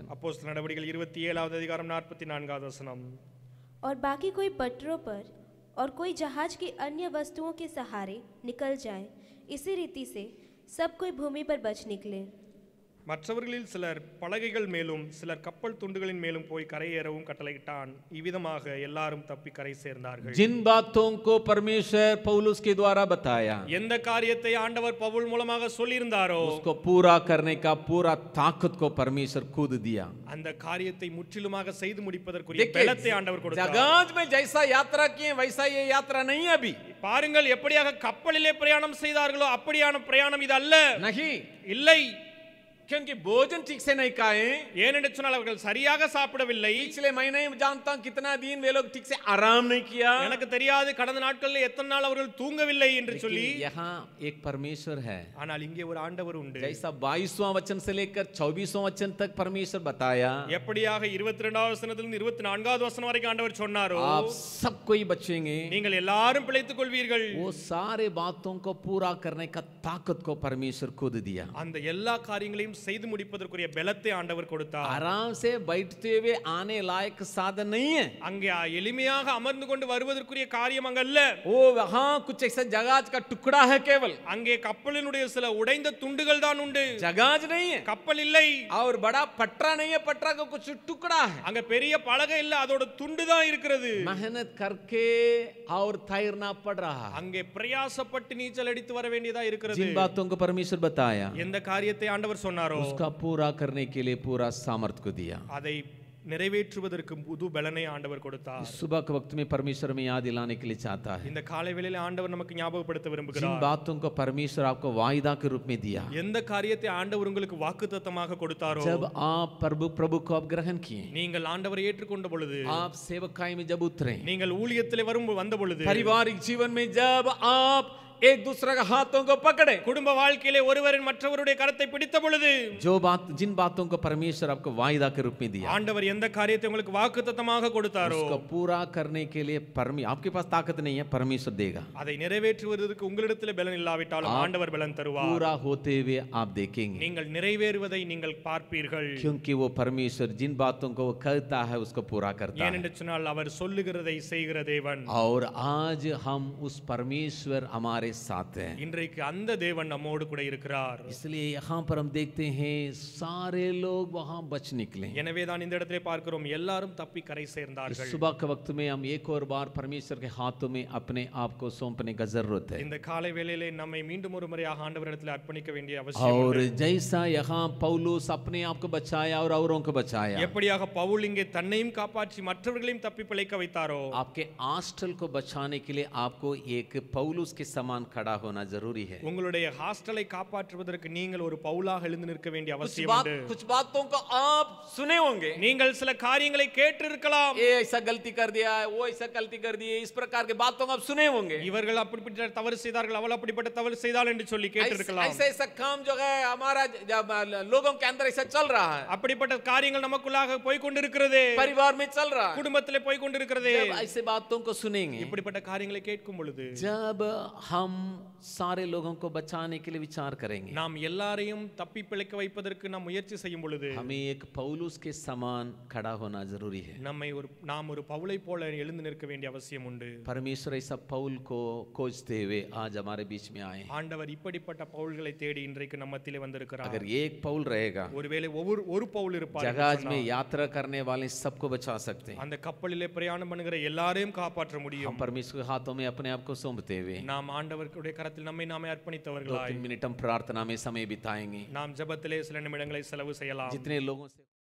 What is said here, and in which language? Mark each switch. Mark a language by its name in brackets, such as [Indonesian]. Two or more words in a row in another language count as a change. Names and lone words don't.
[Tamil] அப்போஸ்தலர் நடவடிக்கைகள் 27வது அதிகாரம் 44வது வசனம். [Hindi] और बाकी कोई पटरों पर और कोई जहाज की अन्य वस्तुओं के सहारे निकल जाए, इसी रीति से सब कोई भूमि पर बच निकले। [Tamil] மற்றவர்களில் சிலர் பலகைகள் மேலும் சிலர் கப்பல் துண்டுகளின் மேலும் போய் கரையேறவும் கட்டளையிட்டான். இவ்விதமாக எல்லாரும் தப்பி கரை சேர்ந்தார்கள். [Hindi] जिन बातों को परमेश्वर पौलुस के द्वारा बताया, [Tamil] எந்த காரியத்தை ஆண்டவர் பவுல் மூலமாக சொல்லியிருந்தாரோ [Hindi] उसको पूरा करने का पूरा ताकत को परमेश्वर खुद दिया। [Tamil] அந்த காரியத்தை முற்றிலுமாக செய்து முடிப்பதற்குரிய பலத்தை ஆண்டவர் கொடுத்தார். [Hindi] जहाज में जैसा यात्रा किए वैसा ये यात्रा नहीं है अभी। [Tamil] பாருங்கள், எப்படியாக கப்பலிலே பிரயாணம் செய்தார்களோ அப்படியான பிரயாணம் இது அல்ல. [Hindi] नहीं, [Tamil] இல்லை, [Hindi] क्योंकि भोजन ठीक से नहीं खाए। [Tamil] ஏனென்று சொன்னால் அவர்கள் சரியாக சாப்பிடவில்லை. [Hindi] पिछले महीने में जानता हूं कितना दिन वे लोग ठीक से आराम नहीं किया। [Tamil] எனக்கு தெரியாது கடந்த நாட்களில் எத்தனை நாள் அவர்கள் தூங்கவில்லை என்று சொல்லி. [Hindi] यहाँ एक परमेश्वर है, [Tamil] ஆனால் இங்கே ஒரு ஆண்டவர் உண்டு. [Hindi] जैसा 22वां वचन से लेकर 24वां वचन तक परमेश्वर बताया, [Tamil] எப்படியாக 22வது வசனத்திலிருந்து 24வது வசனம் வரைக்கும் ஆண்டவர் சொன்னாரோ, [Hindi] आप सब कोई बचेंगे, [Tamil] நீங்கள் எல்லாரும் பிழைத்துக் கொள்வீர்கள். [Hindi] वो सारे बातों को पूरा करने का ताकत को परमेश्वर खुद दिया। [Tamil] அந்த எல்லா காரியங்களையும் செய்து முடிப்பதற்குரிய பலத்தை ஆண்டவர் கொடுத்தார். [Hindi] आराम से बैठते हुए आने लायक साधन नहीं है। [Tamil] அங்கே எளிமையாக அமர்ந்து கொண்டு வருவதற்குரிய காரியம் அங்க அல்ல. [Hindi] वो वहां कुछ ऐसा जहाज का टुकड़ा है केवल, [Tamil] அங்கே கப்பலினுடைய சில உடைந்த துண்டுகள் தான் உண்டு. [Hindi] जहाज नहीं है [Tamil] கப்பல் இல்லை. [Hindi] और बड़ा पटरा नहीं है, पटरा का कुछ टुकड़ा है। [Tamil] அங்க பெரிய பலகை இல்ல, அதோட துண்டு தான் இருக்கிறது. [Hindi] मेहनत करके और तैरना पड़ रहा है। [Tamil] அங்கே பிரயாசப்பட்டு நீச்சல் அடித்து வர வேண்டியதா இருக்கிறது. [Hindi] जिन बातों को परमेश्वर बताया, [Tamil] எந்த காரியத்தை ஆண்டவர் சொன்னாரோ [Hindi] उसका पूरा करने के लिए पूरा सामर्थ्य को दिया। [Tamil] அதை நிறைவேற்றுவதற்கு புது பலனை ஆண்டவர் கொடுத்தார். [Hindi] सुबह के वक्त में परमेश्वर में याद दिलाने के लिए चाहता है, [Tamil] இந்த காலை வேளையில ஆண்டவர் நமக்கு ஞாபகப்படுத்த [Hindi] जिन [Tamil] விரும்புகிறார். [Hindi] बातों को परमेश्वर आपको वायदा के रूप में दिया, [Tamil] எந்த காரியத்தை ஆண்டவர் உங்களுக்கு வாக்குத்தத்தமாக கொடுத்தாரோ, [Hindi] जब आप प्रभु को आप ग्रहण किए, [Tamil] நீங்கள் ஆண்டவரை ஏற்றுக்கொண்ட பொழுது, [Hindi] आप सेवकाई में जब उतरे, [Tamil] நீங்கள் ஊழியத்திலே வந்த பொழுது, [Hindi] पारिवारिक जीवन में जब आप एक दूसरे का हाथों को पकड़े, [Tamil] குடும்ப வாழ்க்கையிலே ஒருவரின் மற்றவருடைய கரத்தை பிடித்த பொழுது, [Hindi] जिन बातों को परमेश्वर आपको वायदा के रूप में दिया, [Tamil] ஆண்டவர் எந்த காரியத்தை உங்களுக்கு வாக்குத்தத்தமாக கொடுத்தாரோ, [Hindi] उसको पूरा करने के लिए आपके पास ताकत नहीं है, परमेश्वर देगा। [Tamil] அதை நிறைவேற்றுவதற்கு உங்களிடத்தில் பலன் இல்லாவிட்டாலும் ஆண்டவர் பலன் தருவார். [Hindi] पूरा होते हुए आप देखेंगे, [Tamil] நீங்கள் நிறைவேறுவதை நீங்கள் பார்ப்பீர்கள். [Hindi] क्योंकि वो परमेश्वर जिन बातों को वो कहता है उसको पूरा करता है। [Tamil] ஏனென்று சொன்னால் அவர் சொல்லுகிறதை செய்கிற தேவன். [Hindi] और आज हम उस परमेश्वर हमारे साथ हैं, [Tamil] இன்றைக்கு அந்த தேவன் நம்மோடு கூட இருக்கிறார். [Hindi] इसलिए यहाँ पर हम देखते हैं सारे लोग वहाँ बच निकले। [Tamil] எனவே தான் இந்த இடத்திலே பார்க்கிறோம் எல்லாரும் தப்பி கரை சேர்ந்தார்கள். [Hindi] सुबह के वक्त में हम एक और बार परमेश्वर के हाथों में अपने आप को सौंपने का जरूरत है। [Tamil] இந்த காலை வேளையிலே நம்மை மீண்டும் ஒரு முறையாக ஆண்டவரிடத்தில் அர்ப்பணிக்க வேண்டிய அவசியம் [Hindi] और [Tamil] உண்டு. [Hindi] जैसा यहाँ पौलुस अपने आप को बचाया और औरों को बचाया, [Tamil] எப்படியாக பவுல் இங்கே தன்னையும் காப்பாற்றி மற்றவர்களையும் தப்பி பிழைக்க வைத்தாரோ, [Hindi] आपके हॉस्टल को बचाने के लिए आपको एक पौलुस के समान खड़ा होना जरूरी है। [Tamil] உங்களுடைய ஹாஸ்டலை காப்பாற்றுவதற்கு நீங்கள் ஒரு பவுலாக எழுந்து நிற்க வேண்டிய அவசியம் உண்டு. [Hindi] कुछ बातों को आप सुने होंगे, [Tamil] நீங்கள் சில காரியங்களை கேட்டிருக்கலாம். [Hindi] ये ऐसा गलती कर दिया, वो ऐसा गलती कर दी, इस प्रकार के बातों को आप सुने होंगे। [Tamil] இவர்கள் அப்படிப்பட்ட தவறு செய்தார்கள், அவள் அப்படிப்பட்ட தவறு செய்தாள் என்று சொல்லி கேட்டிருக்கலாம். [Hindi] ऐसा ऐसा काम जो है हमारा लोगों के अंदर ऐसा चल रहा है, [Tamil] அப்படிப்பட்ட காரியங்கள் நமக்குள்ளாக போய் கொண்டிருக்கிறது, [Hindi] परिवार में चल रहा है। [Tamil] குடும்பத்திலே போய் கொண்டிருக்கிறது. [Hindi] जब ऐसे बातों को सुनेंगे, [Tamil] இப்படிப்பட்ட காரியங்களை கேட்கும் பொழுது [Hindi] जब हम सारे लोगों को बचाने के लिए विचार करेंगे, [Tamil] நாம் எல்லாரையும் தப்பி பிழைக்க வைப்பதற்கு நாம் முயற்சி செய்யும் பொழுது [Hindi] हमें एक पौलुस के समान खड़ा होना जरूरी है। [Tamil] நாம் ஒரு பவுலை போல எழுந்து நிற்க வேண்டிய அவசியம் உண்டு. [Hindi] परमेश्वर ऐसा पौल को खोजते हुए आज हमारे बीच में आए। [Tamil] ஆண்டவர் இப்படிப்பட்ட பவுல்களை தேடி இன்றைக்கு நம்ம மத்தியிலே வந்திருக்கிறார். [Hindi] अगर एक पौल रहेगा, [Tamil] ஒருவேளை ஒரு பவுல் இருப்பார், [Hindi] जहाज में यात्रा करने वाले सबको बचा सकते हैं। [Tamil] அந்த கப்பலிலே பிரயாணம் பண்ணுகிற எல்லாரையும் காப்பாற்ற முடியும். [Hindi] हम परमेश्वर के हाथों में अपने आप को सौंपते हुए [Tamil] நாம் ஆண்டவருடைய கரத்தில் நம்மை நாமே [Hindi] 2-3 [Tamil] அர்ப்பணித்தவர்களாய் [Hindi] मिनट हम प्रार्थना में समय बिताएंगे। [Tamil] நாம் ஜெபத்திலே சில நிமிடங்களை செலவு செய்யலாம். [Hindi] जितने लोगों से